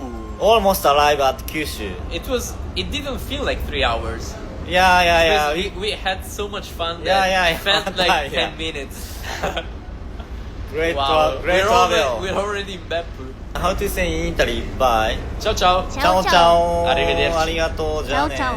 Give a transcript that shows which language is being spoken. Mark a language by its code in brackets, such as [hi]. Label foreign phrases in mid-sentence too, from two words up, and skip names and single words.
[en] Almost arrive at Kyushu. It didn't feel like 3 hours. Yeah. Because we had so much fun that it felt like 10 minutes. Great, Wow. great travel. We're already in Beppu. How to say in Italy? Bye. [it] Ciao ciao. Ciao, Ciao ciao. Arrivederci. [ja] ありがとう。じゃあね。 [it] Ciao, ciao.